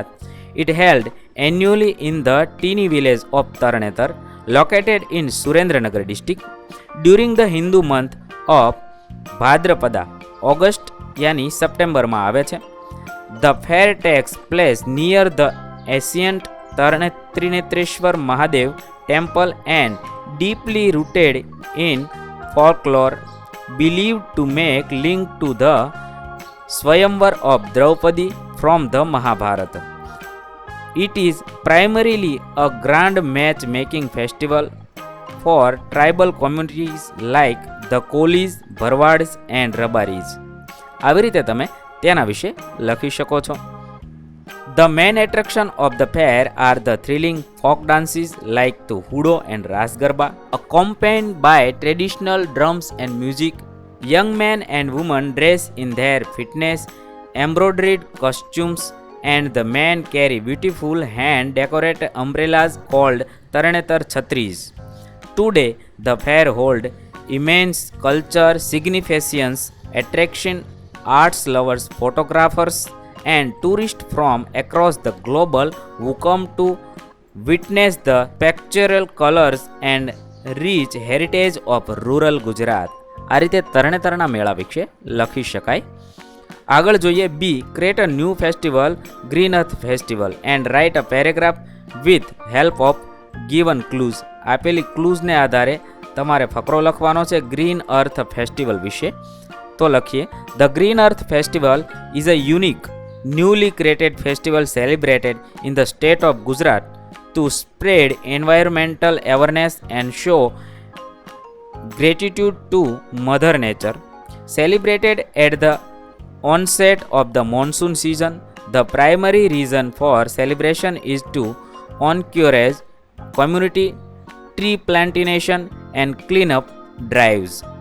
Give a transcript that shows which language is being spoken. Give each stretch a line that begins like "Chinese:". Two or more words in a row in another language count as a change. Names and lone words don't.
English: It held annually in the tiny village of Taranetar located in Surendranagar district during the Hindu month of Bhadrapada.
Gujarati: ઓગસ્ટ યાની સપ્ટેમ્બરમાં આવે છે.
English: the fair takes place near the ancient Trinetreshwar Mahadev temple and deeply rooted in folklore, believed to make link to the Swayamvar of Draupadi from the Mahabharata. It is primarily a grand match-making festival for tribal communities like the Kolis, Bharwads and Rabaris.
Gujarati: આવી રીતે તમે તેના વિશે લખી શકો છો.
English: The main attraction of the fair are the thrilling folk dances like the Hudo and Ras Garba, accompanied by traditional drums and music. Young men and women dress in their fitness, embroidered costumes, and the men carry beautiful hand-decorated umbrellas called Taranetar Chhatris. Today, the fair holds immense culture significance, attraction, arts lovers, photographers, and tourists from across the globe who come to witness the pictorial colors and rich heritage of rural Gujarat.
Gujarati: આ રીતે તરણેતરના મેળા વિશે લખી શકાય. આગળ જોઈએ
English: B, create a new festival, Green Earth festival and write a paragraph with help of given clues.
Gujarati: આપેલી ક્લૂઝને આધારે તમારે ફકરો લખવાનો છે ગ્રીન અર્થ ફેસ્ટિવલ વિશે. તો લખીએ,
English: the Green Earth festival is a unique newly created festival celebrated in the state of Gujarat to spread environmental awareness and show gratitude to Mother Nature. Celebrated at the onset of the monsoon season, the primary reason for celebration is to encourage community tree plantation and cleanup drives.